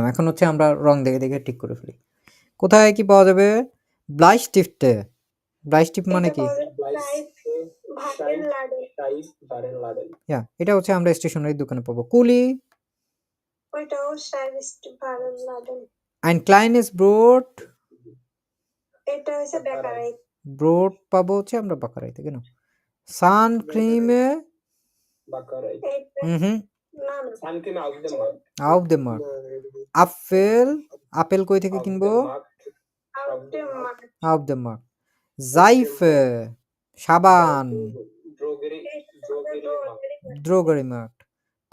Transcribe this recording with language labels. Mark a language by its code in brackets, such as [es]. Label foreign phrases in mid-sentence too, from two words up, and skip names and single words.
[bn] এখন হচ্ছে আমরা রং দেখে ঠিক করে ফেলি কোথায় কি পাওয়া যাবে। ব্লাইস্টিফটে, ব্লাইস্টিফট মানে কি? এটা হচ্ছে আমরা স্টেশনারির দোকানে পাবো। কুলি, [de] ওইটাও Waren Laden, ein kleines Brot, [bn] এটা হচ্ছে বেকারি। ব্রড পাবো হচ্ছে আমরা বাকারাই থেকে না। [de] Sonnen Creme [bn] বাকারাই, হুম না না, সানক্রিম [de] Auf dem Markt. [bn] আপেল কই থেকে কিনবো? [de] Auf dem Markt. Seife, সাবান, Drogerie Markt.